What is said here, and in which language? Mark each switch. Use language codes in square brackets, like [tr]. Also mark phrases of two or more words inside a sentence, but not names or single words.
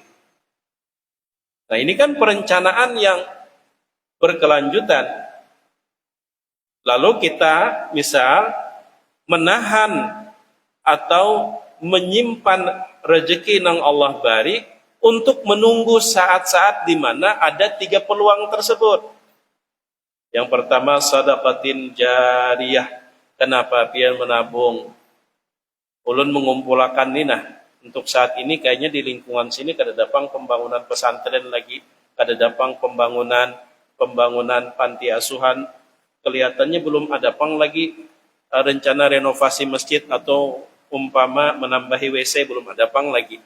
[id] Nah, ini kan perencanaan yang berkelanjutan. Lalu kita misal menahan atau menyimpan rezeki yang Allah beri untuk menunggu saat-saat di mana ada 3 peluang tersebut. Yang pertama [ar] صدقة جارية. [id] Kenapa pian menabung? Ulun mengumpulkan nina. Untuk saat ini kayaknya di lingkungan sini kada dapang pembangunan pesantren lagi, kada dapang pembangunan panti asuhan. Kelihatannya belum ada pang lagi rencana renovasi masjid atau umpama menambahi WC, belum ada pang lagi.